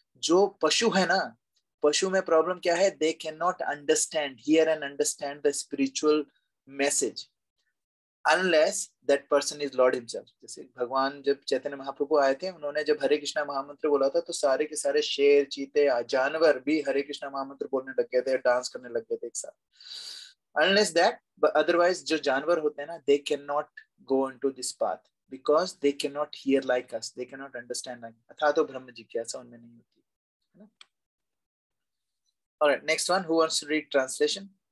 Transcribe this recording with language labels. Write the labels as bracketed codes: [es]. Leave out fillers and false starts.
[hi] जो पशु है ना, पशु में प्रॉब्लम क्या है? [en] They can not understand, hear and understand the spiritual message unless that person is Lord himself। [hi] जैसे भगवान जब चैतन्य महाप्रभु आए थे, उन्होंने जब हरे कृष्णा महामंत्र बोला था, तो सारे के सारे शेर, चीते, जानवर भी हरे कृष्णा महामंत्र बोलने लग गए थे, डांस करने लग गए थे एक साथ। [en] Unless that, but otherwise [hi] जो जानवर होते हैं ना, [en] they cannot go into this path because they cannot hear like us, they cannot understand like us। [hi] अथा तो ब्रह्म जिज्ञासा उनमें नहीं होती, है ना। [en] Alright, next one, who wants to read translation?